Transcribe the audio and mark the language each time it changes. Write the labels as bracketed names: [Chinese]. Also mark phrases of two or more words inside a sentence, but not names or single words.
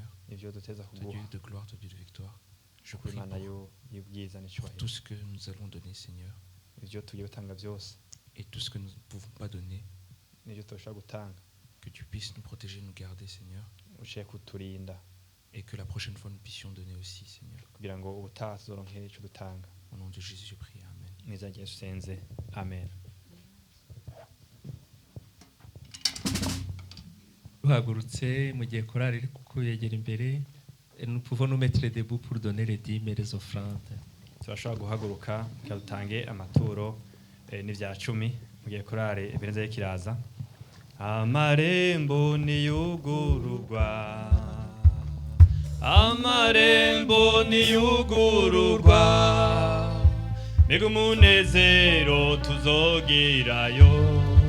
[French] Toi Dieu de gloire, toi Dieu de victoire. Je prie pour tout ce que nous allons donner, Seigneur. Et tout ce que nous ne pouvons pas donner. Que tu puisses nous protéger, nous garder, Seigneur. Et que la prochaine fois nous puissions donner aussi, Seigneur. Au nom de Jésus, je prie. Amen. Amen. [Rundi] Uhagurutse mu gihe korali iri kuyegera imbere, [French] nous pouvons nous mettre debout pour donner les 10 000 offrandes. [Rundi] Turashobora guhaguruka dutange amaturo n'ivyacumi mu gihe korali Ebenezer kiraza. Amarembo niyugururwa, amarembo niyugururwa, mbega umunezero tuzogirayo.